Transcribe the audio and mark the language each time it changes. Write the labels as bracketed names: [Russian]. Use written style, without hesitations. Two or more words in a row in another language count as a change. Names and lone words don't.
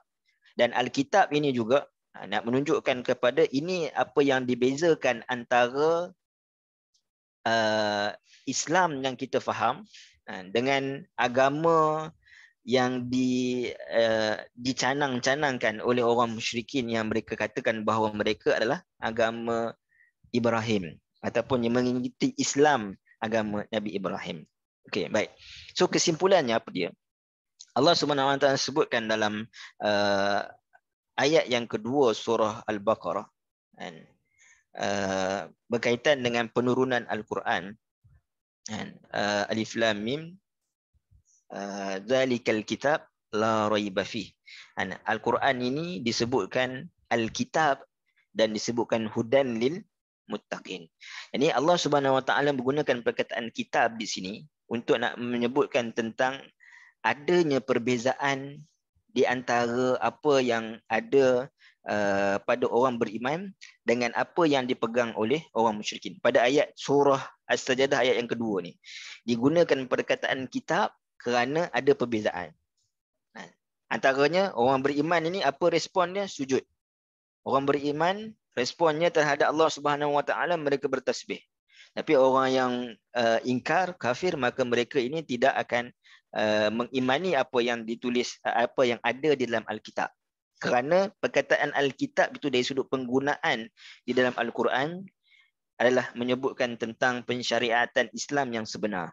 [Malay] Dan Alkitab ini juga nak menunjukkan kepada ini apa yang dibezakan antara Islam yang kita faham dengan agama yang dicanang-canangkan oleh orang musyrikin yang mereka katakan bahawa mereka adalah agama Ibrahim ataupun yang mengikuti Islam agama Nabi Ibrahim. Okey, baik. So kesimpulannya apa dia? [Arabic] الله سبحانه وتعالى [Malay] sebutkan dalam ayat yang kedua surah Al-Baqarah, kan, berkaitan dengan penurunan Al-Quran, kan, [Arabic] الم ذلك الكتاب لا ريب فيه. [Malay] Al-Quran ini disebutkan Al-Kitab dan disebutkan [Arabic] هدى للمتقين. [Malay] Ini [Arabic] الله سبحانه وتعالى [Malay] menggunakan perkataan kitab di sini untuk nak menyebutkan tentang adanya perbezaan di antara apa yang ada pada orang beriman dengan apa yang dipegang oleh orang musyrikin. Pada ayat surah As-Sajdah ayat yang kedua ni digunakan perkataan kitab kerana ada perbezaan. Antaranya orang beriman ini apa respon dia? Sujud. Orang beriman responnya terhadap [Arabic] الله سبحانه وتعالى [Malay] mereka bertasbih. Tapi orang yang ingkar, kafir, maka mereka ini tidak akan mengimani apa yang ditulis, apa yang ada di dalam Alkitab. Kerana perkataan Alkitab itu dari sudut penggunaan di dalam Al-Quran adalah menyebutkan tentang pensyariatan Islam yang sebenar.